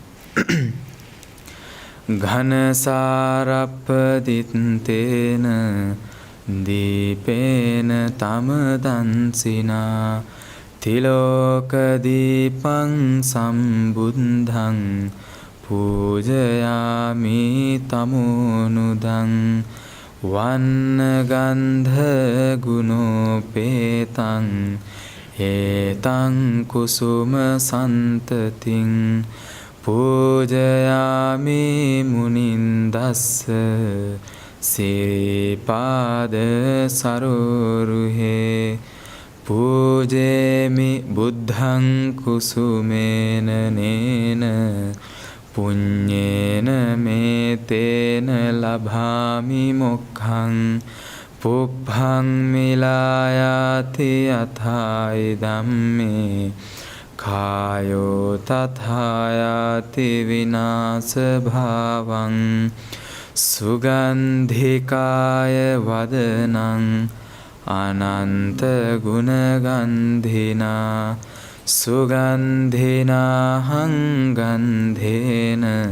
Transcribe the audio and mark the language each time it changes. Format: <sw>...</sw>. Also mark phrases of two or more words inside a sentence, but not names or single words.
<pi>ඝන සාරප්පදිත්තේන දීපේන තම දන්සිනා තිලෝක දීපං සම්බුද්ධං පූජයාමි තමුනුදං වන්න ගන්ධ ගුණෝපේතං හේතං කුසුම සන්තතින් පූජයාමි මුනින්දස්ස සිරිපාද සරෝරුහේ පූජේමි බුද්ධං කුසුමේන නේන පුඤ්ඤේන මේතේන ලභාමි මොක්ඛං පුබ්බං මිලායාති අථායි ධම්මේ කායෝ තථායාති විනාශ භාවං සුගන්ධිකාය වදනං අනන්ත ගුණගන්ධිනා සුගන්ධිනාහං ගන්ධේන</pi>